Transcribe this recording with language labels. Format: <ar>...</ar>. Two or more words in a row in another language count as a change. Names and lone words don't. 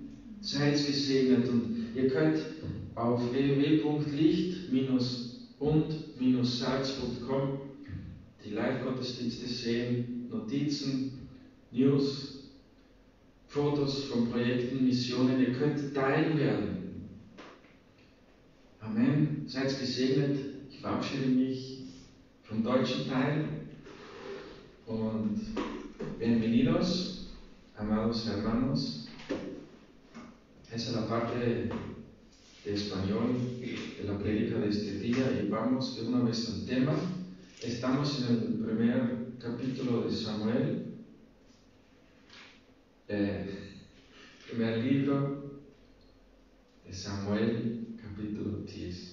<de>Seid gesegnet und ihr könnt auf www.licht-und-salz.com die Live-Gottesdienste sehen, Notizen, News, Fotos von Projekten, Missionen. Ihr könnt Teil werden. Amen. Seid gesegnet. Ich verabschiede mich vom deutschen Teil.</de> <es>Und bienvenidos, amados hermanos. Esa es la parte de español de la prédica de este día y vamos de una vez al tema. Estamos en el primer capítulo de Samuel, primer libro de Samuel, capítulo 10.</es>